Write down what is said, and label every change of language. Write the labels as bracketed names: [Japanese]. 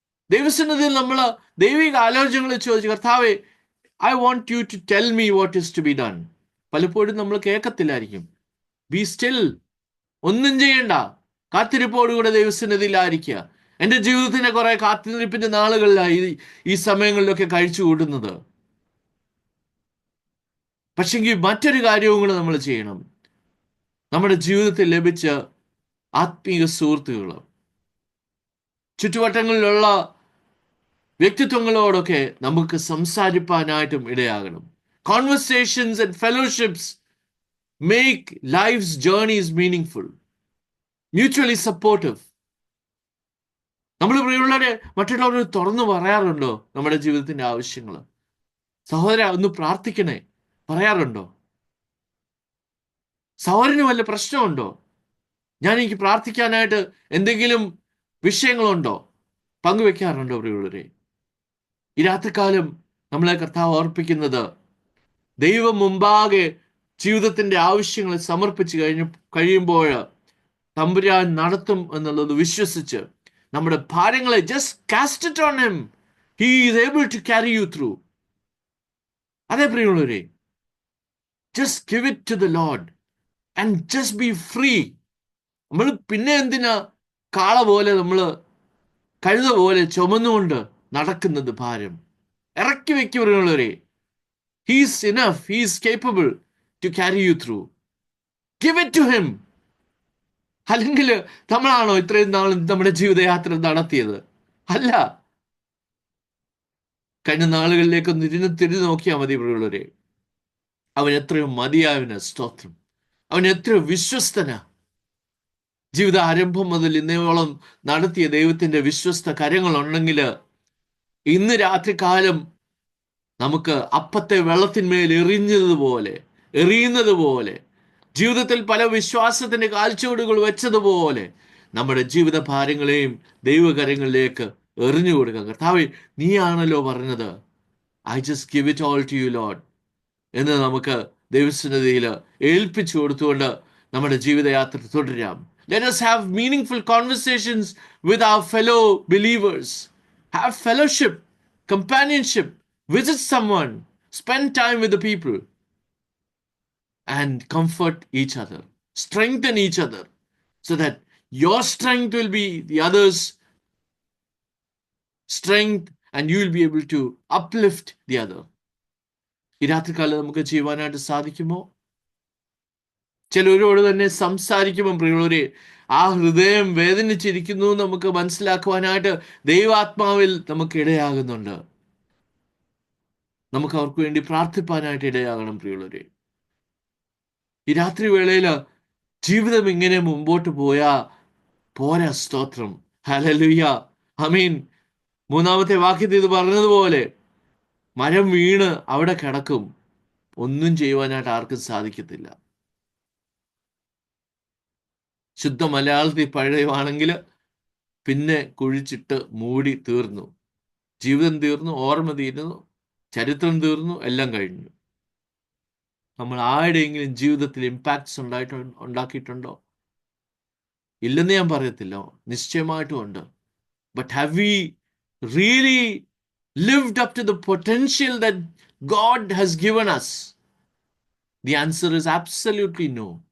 [Malayalam] ദൈവസന്നിധിയിൽ നമ്മൾ ദൈവിക ആലോചനകൾ ചോദിച്ചു, കർത്താവേ, [English] I want you to tell me what is to be done. [Malayalam] പലപ്പോഴും നമ്മൾ കേൾക്കത്തില്ലായിരിക്കും. [English] Be still. [Malayalam] ഒന്നും ചെയ്യണ്ട, കാത്തിരിപ്പോടുകൂടെ ദൈവസന്നിധിയിലായിരിക്കുക. എൻ്റെ ജീവിതത്തിന്റെ കുറെ കാത്തിരിപ്പിന്റെ നാളുകളിലായി ഈ സമയങ്ങളിലൊക്കെ കഴിച്ചു കൂട്ടുന്നത്. പക്ഷെങ്കിൽ മറ്റൊരു കാര്യവും കൂടെ നമ്മൾ ചെയ്യണം. നമ്മുടെ ജീവിതത്തിൽ ലഭിച്ച ആത്മീയ സുഹൃത്തുക്കൾ, ചുറ്റുവട്ടങ്ങളിലുള്ള വ്യക്തിത്വങ്ങളോടൊക്കെ നമുക്ക് സംസാരിപ്പാനായിട്ടും ഇടയാകണം. [English] Conversations and fellowships make life's journeys meaningful, mutually supportive. [Malayalam] നമ്മൾ പ്രിയമുള്ളവരെ മറ്റുള്ളവരോട് തുറന്നു പറയാറുണ്ടോ നമ്മുടെ ജീവിതത്തിന്റെ ആവശ്യങ്ങൾ? സഹോദര, ഒന്ന് പ്രാർത്ഥിക്കണേ പറയാറുണ്ടോ? സഹോദരന് വല്ല പ്രശ്നമുണ്ടോ? എനിക്ക് പ്രാർത്ഥിക്കാനായിട്ട് എന്തെങ്കിലും വിഷയങ്ങളുണ്ടോ? പങ്കുവെക്കാറുണ്ടോ പ്രിയമുള്ളവരെ? ഈ രാത്രികാലം നമ്മളെ കർത്താവ് ഓർപ്പിക്കുന്നത്, ദൈവം മുമ്പാകെ ജീവിതത്തിന്റെ ആവശ്യങ്ങളെ സമർപ്പിച്ച് കഴിയുമ്പോൾ തമ്പുരാൻ നടത്തും എന്നുള്ളത് വിശ്വസിച്ച് നമ്മുടെ ഭാരങ്ങളെ [English] just cast it on him. He is able to carry you through. [Malayalam] അതേ പ്രിയമുള്ളവരെ, [English] just give it to the Lord and just be free. [Malayalam] നമ്മൾ പിന്നെ എന്തിനാ കാള പോലെ കഴുത പോലെ ചുമന്നുകൊണ്ട് നടക്കുന്നത്? ഭാരം ഇറക്കി വെക്കും പ്രിയമുള്ളവരെ. [English] He is enough. He is capable to carry you through. Give it to him. [Malayalam] അല്ലെങ്കിൽ നമ്മളാണോ ഇത്രയും നാളും നമ്മുടെ ജീവിതയാത്ര നടത്തിയത്? അല്ല. കഴിഞ്ഞ നാളുകളിലേക്കൊന്ന് തിരിഞ്ഞു നോക്കിയാൽ മതി പ്രിയമുള്ളവരെ. അവൻ എത്രയോ മതിയായവന്. സ്തോത്രം. അവൻ എത്രയോ വിശ്വസ്തനാ. ജീവിത ആരംഭം മുതൽ ഇന്നയോളം നടത്തിയ ദൈവത്തിന്റെ വിശ്വസ്ത കരങ്ങളുണ്ടെങ്കിൽ ഇന്ന് രാത്രികാലം നമുക്ക് അപ്പത്തെ വെള്ളത്തിന്മേൽ എറിയുന്നത് പോലെ ജീവിതത്തിൽ പല വിശ്വാസത്തിന്റെ കാൽച്ചുവടുകൾ വെച്ചതുപോലെ നമ്മുടെ ജീവിത ഭാരങ്ങളെയും ദൈവകരങ്ങളിലേക്ക് എറിഞ്ഞു കൊടുക്കുക. കർത്താവേ, നീയാണല്ലോ പറഞ്ഞത്, [English] I just give it all to you Lord [Malayalam] എന്ന് നമുക്ക് ദൈവസന്നിധിയിൽ ഏൽപ്പിച്ചു കൊടുത്തുകൊണ്ട് നമ്മുടെ ജീവിതയാത്ര തുടരാം. [English] Let us have meaningful conversations with our fellow believers. Have fellowship, companionship, visit someone, spend time with the people, and comfort each other, strengthen each other, so that your strength will be the other's strength, and you will be able to uplift the other. [Malayalam] ഈ രാത്രികാലം നമുക്ക് ചെയ്യുവാനായിട്ട് സാധിക്കുമോ? ചിലരോട് തന്നെ സംസാരിക്കുമ്പോൾ പ്രിയമുള്ളവരെ, ആ ഹൃദയം വേദനിച്ചിരിക്കുന്നു നമുക്ക് മനസ്സിലാക്കുവാനായിട്ട് ദൈവാത്മാവിൽ നമുക്ക് ഇടയാകുന്നുണ്ട്. നമുക്ക് അവർക്ക് വേണ്ടി പ്രാർത്ഥിപ്പാനായിട്ട് ഇടയാകണം പ്രിയമുള്ളവരെ. ഈ രാത്രി വേളയിൽ ജീവിതം ഇങ്ങനെ മുമ്പോട്ട് പോരാ. സ്തോത്രം, ഹല്ലേലൂയ, ആമീൻ. 3-ാമത്തെ വാക്യത്തിൽ ഇത് പറഞ്ഞതുപോലെ മരം വീണ് അവിടെ കിടക്കും, ഒന്നും ചെയ്യുവാനായിട്ട് ആർക്കും സാധിക്കത്തില്ല. ശുദ്ധ മലയാളത്തിൽ പഴയവാണെങ്കിൽ പിന്നെ കുഴിച്ചിട്ട് മൂടി തീർന്നു, ജീവിതം തീർന്നു, ഓർമ്മ തീർന്നു, ചരിത്രം തീർന്നു, എല്ലാം കഴിഞ്ഞു. നമ്മൾ ആരുടെയെങ്കിലും ജീവിതത്തിൽ ഇമ്പാക്ട്സ് ഉണ്ടാക്കിയിട്ടുണ്ടോ? ഇല്ലെന്ന് ഞാൻ പറയത്തില്ല, നിശ്ചയമായിട്ടും ഉണ്ട്. [English] But have we really lived up to the potential that God has given us? The answer is absolutely no.